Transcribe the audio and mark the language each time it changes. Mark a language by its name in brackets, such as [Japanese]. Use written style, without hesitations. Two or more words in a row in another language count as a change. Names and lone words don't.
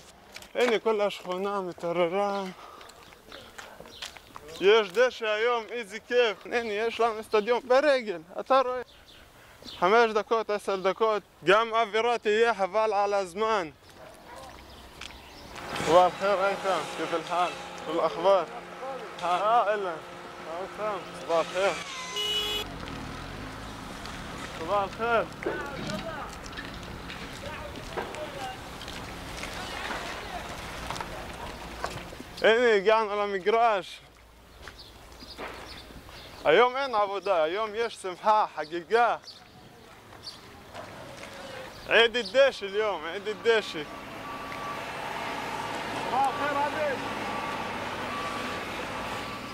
[Hebrew] הנה כל השכונה מתעוררה. יש דשא היום, איזה כיף. הנה, יש לנו אצטדיון ברגל, אתה רואה. 5 דקות, 10 דקות. גם אווירה תהיה חבל על הזמן. [Arabic] صباح الخير أيتام، كيف الحال؟ والأخبار؟ إلا أيتام، صباح الخير. صباح الخير. [Hebrew] הנה, הגענו למגרש. היום אין עבודה, היום יש שמחה, חגיגה. [Arabic] عيد الدش اليوم، عيد الدش. صباح الخير عليك.